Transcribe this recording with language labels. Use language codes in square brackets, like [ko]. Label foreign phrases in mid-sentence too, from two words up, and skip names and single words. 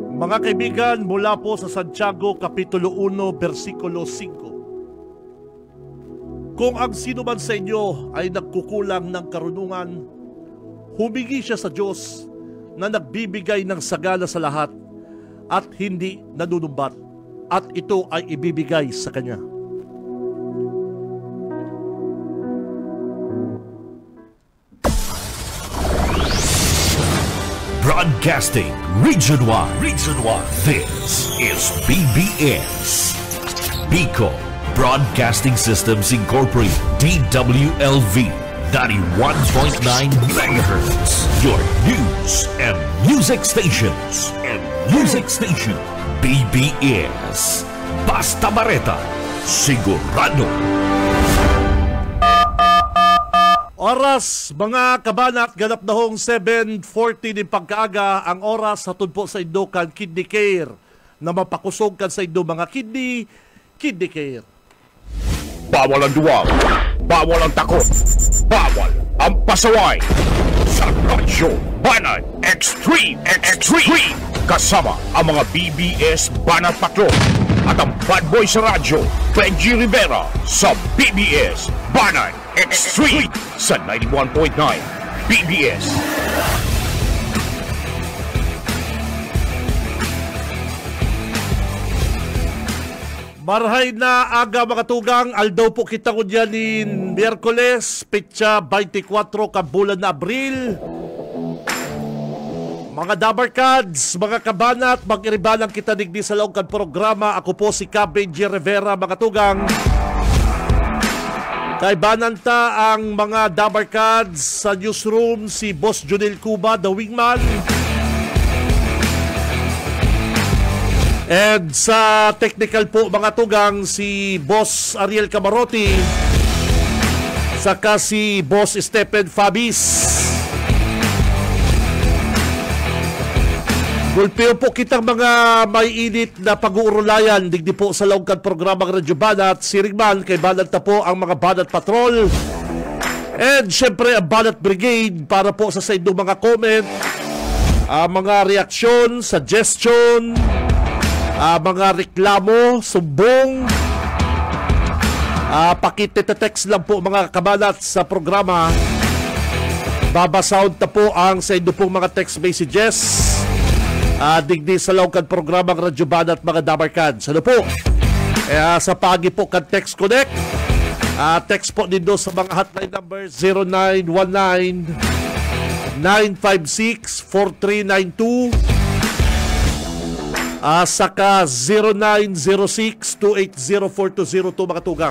[tl] Mga kaibigan, mula po sa Santiago, Kapitulo 1, versikulo 5. Kung ang sino man sa inyo ay nagkukulang ng karunungan, humingi siya sa Diyos na nagbibigay ng sagana sa lahat at hindi nanunumbat, at ito ay ibibigay sa Kanya. [en] Broadcasting Region 1. This is BBS. Bicol Broadcasting Systems Incorporated. DWLV 91.9 MHz. Your news and music stations. [bik] BBS. Basta Bareta. Sigurado. Oras, mga kabanat, ganap na hong 7:40 din pagkaaga ang oras hatod po sa Indokan Kidney Care na mapakusog kan sa Indo mga kidney care. [tl] Bawal ang duwag, bawal ang takot, bawal ang pasaway. Sa Radyo Banat Extreme kasama ang mga BBS Banat Patrol at ang [en] bad boy [tl] sa radyo, Benji Rivera sa BBS Banat Extreme sa 91.9 BBS. [bik] Marhay na aga mga tugang, aldaw po kita ko dyan ni Miyerkules, petsa 24 kabulan na Abril. Mga Dabarkads, mga kabanat, mag-iribalang kita digdi sa laong kan programa. Ako po si Benji Rivera, mga tugang. Kaibanan ta ang mga Dabarkads sa newsroom, si Boss Junel Cuba, [en] the wingman. [bik] And sa technical po mga tugang, si Boss Ariel Camarote, saka si Boss Stephen Fabis. Gulpeo po kitang mga may init na pag-uurulayan digdi po sa laungkan programang Radyo Banat. Siringman, kay Banat na po ang mga Banat Patrol. [tl] And syempre ang Banat Brigade para po sa inyong mga comment, mga reaksyon, suggestion, mga reklamo, sumbong. Pakitetext lang po mga kabanat sa programa. Babasound na po ang sa inyo pong mga [en] text messages. [bik] Digdi sa laungkan programang Radyo Banat mga Dabarkads. Ano po? Sa pagi po kan Text Connect. Text po din sa mga [en] hotline number [bik] 0919-956-4392 saka 0906-280-4202 mga tugang.